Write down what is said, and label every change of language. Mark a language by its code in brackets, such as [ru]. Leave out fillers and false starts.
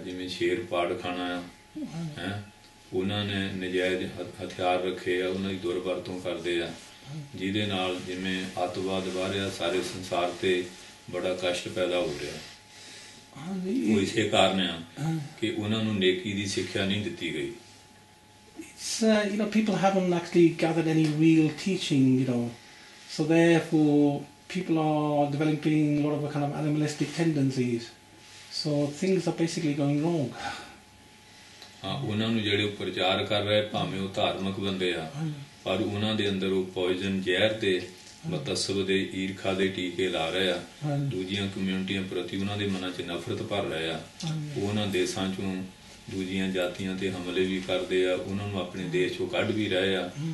[pa] ਜਿਵੇਂ ਸ਼ੇਰ ਪਾੜ ਖਾਣਾ ਆ, ਹੈਂ, ਉਹਨਾਂ ਨੇ ਨਜਾਇਜ਼ ਹਥਿਆਰ ਰੱਖੇ ਆ, ਉਹਨਾਂ ਦੀ ਦੁਰਵਰਤੋਂ ਕਰਦੇ ਆ, ਜਿਹਦੇ ਨਾਲ ਜਿਵੇਂ ਅੱਤਵਾਦ ਵਾਰਿਆ ਸਾਰੇ ਸੰਸਾਰ ਤੇ ਬੜਾ ਕਸ਼ਟ ਪੈਦਾ ਹੋ ਰਿਹਾ. ਉਹ ਇਸੇ ਕਾਰਨ ਆ ਕਿ ਉਹਨਾਂ ਨੂੰ ਨੇਕੀ ਦੀ ਸਿੱਖਿਆ ਨਹੀਂ ਦਿੱਤੀ ਗਈ। [en] It's people haven't actually gathered any real teaching, so therefore people are developing a lot of kind of animalistic tendencies, so things are basically going wrong. [pa] ਹਾਂ, ਉਹਨਾਂ ਨੂੰ ਜਿਹੜੇ ਪ੍ਰਚਾਰ ਕਰ ਰਹੇ ਭਾਵੇਂ ਉਹ ਧਾਰਮਿਕ ਬੰਦੇ ਆ, ਪਰ ਉਹਨਾਂ ਦੇ ਅੰਦਰ ਉਹ ਪੋਇਜ਼ਨ ਜ਼ਹਿਰ ਦੇ ਮਤਸਬ ਦੇ ਈਰਖਾ ਦੇ ਟੀਕੇ ਲਾ ਰਹੇ ਆ, ਦੂਜੀਆਂ ਕਮਿਊਨਿਟੀਆਂ ਪ੍ਰਤੀ ਉਹਨਾਂ ਦੇ ਮਨਾਂ 'ਚ ਨਫ਼ਰਤ ਭਰ ਰਹੇ ਆ। ਉਹ ਉਹਨਾਂ ਦੇਸ਼ਾਂ 'ਚੋਂ ਦੂਜੀਆਂ ਜਾਤੀਆਂ ਤੇ ਹਮਲੇ ਵੀ ਕਰਦੇ ਆ, ਉਹਨਾਂ ਨੂੰ ਆਪਣੇ ਦੇਸ਼ 'ਚੋਂ ਕੱਢ ਵੀ ਰਹੇ ਆ।